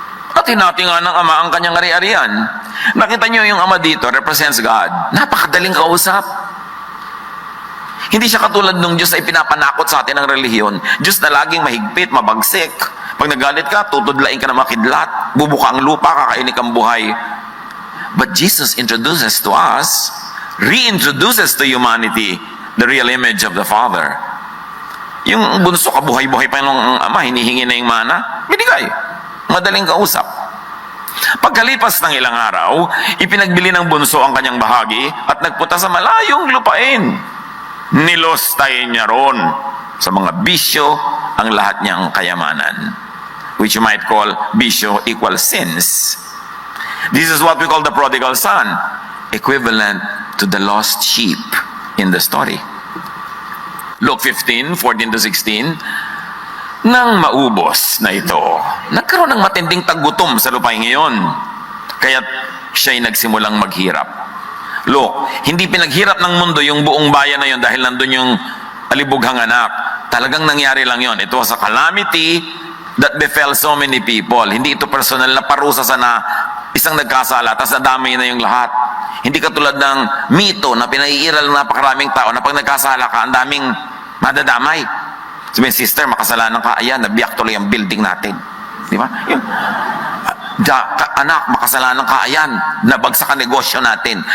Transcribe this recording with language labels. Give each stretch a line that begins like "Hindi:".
Filipino: At hinati nga ng ama ang kanyang ari-arian. Nakita niyo yung ama dito, represents God. Napakadaling kausap. Hindi siya katulad nung Diyos ay pinapanakot sa atin ng relihiyon. Diyos na laging mahigpit, mabagsik. Pag nagalit ka, tutudlain ka ng makidlat. Bubuka ang lupa, kakainin kang buhay.
English: But Jesus introduces to us, reintroduces to humanity the real image of the Father.
Filipino: Yung bunso, kabuhay-buhay pa yung ama, hinihingi na yung mana, binigay. Madaling kausap. Pagkalipas ng ilang araw, ipinagbili ng bunso ang kanyang bahagi at nagpunta sa malayong lupain. Nilostayin niya ron sa mga bisyo ang lahat niyang kayamanan,
English: which you might call bisyo equals sins. This is what we call the prodigal son, equivalent to the lost sheep in the story.
Filipino: Luke 15:14-16, nang maubos na ito, nagkaroon ng matinding taggutom sa lupain ngayon, kaya't siya'y nagsimulang maghirap. Look, hindi pinaghirap ng mundo yung buong bayan na yun dahil nandun yung alibughang anak. Talagang nangyari lang yon.
English: It was a calamity that befell so many people.
Filipino: Hindi ito personal na parusa sa isang nagkasala, tapos nadamay na yung lahat. Hindi katulad ng mito na pinaiiral ng napakaraming tao na pag nagkasala ka, ang daming madadamay. Sabihin, sister, makasalanan ka, ayan, nabiyak tuloy ang building natin. Di ba? Yun. Anak, makasalanan ka, ayan, nabagsak ang negosyo natin.